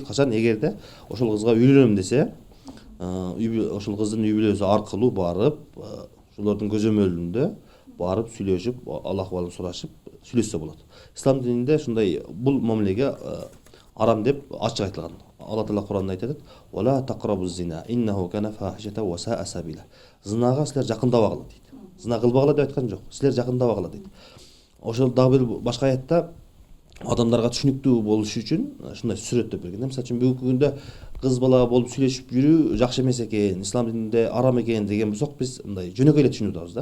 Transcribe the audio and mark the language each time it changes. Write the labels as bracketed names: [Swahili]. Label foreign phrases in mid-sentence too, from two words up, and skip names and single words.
[Kyrgyz] Качан эгерде ошол кызга үйлөнөм десе, ошол кыздын үй бүлөсү аркылуу барып, ошолордун көзөмөлүндө барып сүйлөшүп, ал акыбалын сурашып, сүйлөшсө болот. Ислам дининде ушундай бул мамилеге арам деп ачык айтылган. Алла Таала Куранда айтат: [Arabic] "ولا تقربوا الزنا، إنه كان فاحشة وساء سبيلا." [Kyrgyz] Зинага силер жакындабагыла дейт. Зина кылбагыла деп айткан жок. Силер жакындабагыла дейт. Ошол дагы бир башка аятта адамдарга түшүнүктүү болуш үчүн ушундай сүрөттөп берген. Мисалы үчүн бүгүнкү күндө кыз бала болуп сүйлөшүп жүрүү жакшы эмес экен, ислам дининде арам экен деген болсок, биз мындай жөнөкөй эле түшүнүп атабыз да.